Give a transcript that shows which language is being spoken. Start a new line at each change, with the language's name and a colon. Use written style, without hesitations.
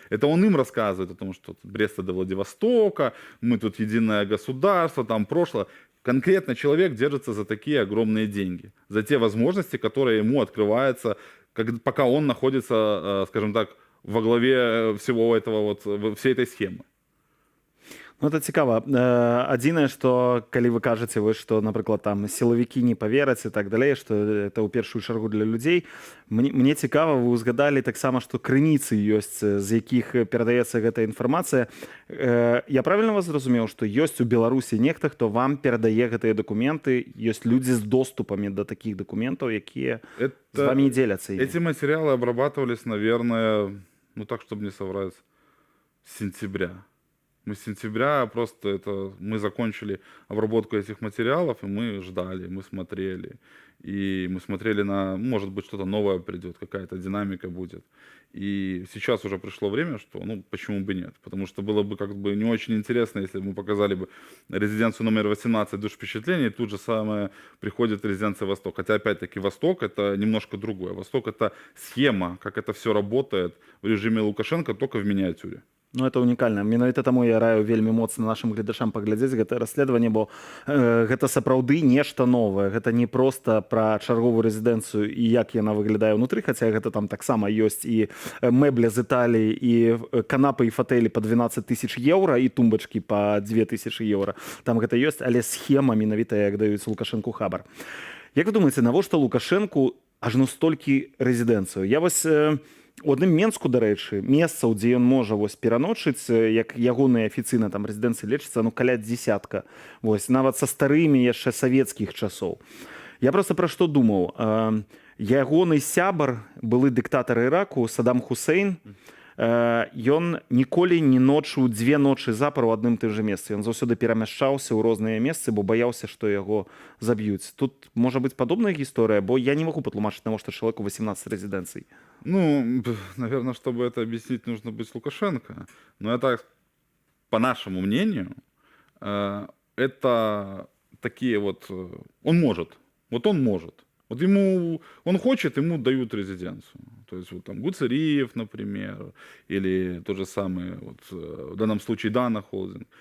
Russian: Это он им рассказывает о том, что Бреста до Владивостока, мы тут единое государство, там прошлое. Конкретно человек держится за такие огромные деньги, за те возможности, которые ему открываются, пока он находится, скажем так, во главе всего этого, вот, всей этой схемы. Ну, это
Belarusian: цікава. Адзінае, што калі вы кажаце, вы, што, напрыклад, там сілавікі не павераць і так далей, што
Russian: это
Belarusian: ў першую чаргу для людзей. Мне цікава, вы ўзгадалі таксама, што крыніцы ёсць, з якіх перадаецца гэтая інфармацыя. Я правільна вас зразумеў, што ёсць у Беларусі нехта, хто вам перадае гэтыя дакументы, ёсць людзі з доступамі да такіх дакументаў, якія з вамі дзеляцца імі?
Russian: Эти материалы обрабатывались, наверное, ну так, чтобы не соврать, с сентября. Мы с сентября просто мы закончили обработку этих материалов, и мы ждали, мы смотрели. И мы смотрели может быть, что-то новое придет, какая-то динамика будет. И сейчас уже пришло время, что, почему бы нет? Потому что было бы как бы не очень интересно, если бы мы показали бы резиденцию номер 18 «Душ впечатлений», и тут же самое приходит резиденция «Восток». Хотя, опять-таки, «Восток» — это немножко другое. «Восток» — это схема, как это все работает в режиме Лукашенко, только в миниатюре. Ну, это
Belarusian: унікальна. Менавіта таму я раю вельмі моцна нашим гледачам паглядзець гэтае расследаванне, бо гэта сапраўды нешта новае. Гэта не проста пра чарговую рэзідэнцыю і як яна выглядае ўнутры, хаця гэта там таксама ёсць і мэбля з Італіі, і канапы і фатэлі па 12 000 еўра, і тумбачкі па 2000 еўра. Там гэта ёсць, але схема менавіта, як даюць Лукашэнку хабар. Як вы думаеце, навошта Лукашэнку ажно столькі рэзідэнцыю? Я вось... У адным Менску, дарэчы, месцаў, дзе ён можа пераночыць, як ягоныя афіцыйна там рэзідэнцыі лечыцца, каля дзесятка. Нават са старымі яшчэ савецкіх часоў. Я проста пра што думаў. Ягоны сябар, былы дыктатар Іраку, Саддам Хусейн, ён ніколі не ночыў 2 ночы запар у адным тым жа месцы. Ён заўсёды перамяшчаўся ў розныя месцы, бо баяўся, што яго заб'юць. Тут можа быць падобная гісторыя, бо я не магу патлумачыць, навошта чалавеку 18 рэзідэнцый.
Russian: Наверное, чтобы это объяснить, нужно быть с Лукашенко. Но это, по нашему мнению, это такие он может. Он может. Он хочет, ему дают резиденцию. То есть там Гуцериев, например, или тот же самый, в данном случае Дана Холдинг.